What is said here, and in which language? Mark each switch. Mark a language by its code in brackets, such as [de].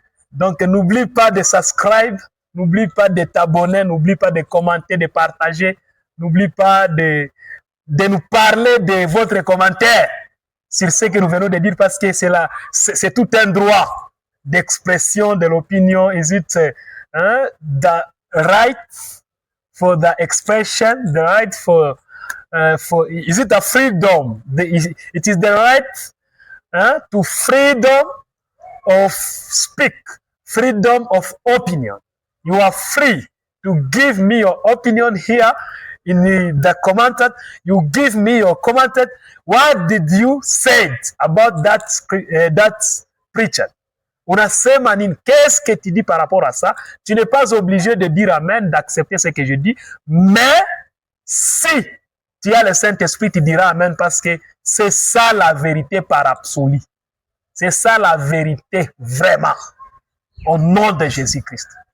[fr] Donc, n'oublie pas de subscribe, n'oublie pas de t'abonner, n'oublie pas de commenter, de partager, n'oublie pas de nous parler de votre commentaire sur ce que nous venons de dire, parce que c'est tout un droit d'expression de l'opinion. [en] Is it the right for the expression, the right for is it a freedom? It is the right to freedom of speak, freedom of opinion. You are free to give me your opinion here in the commented. You give me your commented. What did you say about that preacher? [sw] Unasema nini? [fr] Qu'est-ce que tu dis par rapport à ça? Tu n'es pas obligé de dire amen, d'accepter ce que je dis, mais si tu as le Saint-Esprit, tu diras amen, parce que c'est ça la vérité par absolu. C'est ça la vérité vraiment, au nom de Jésus-Christ.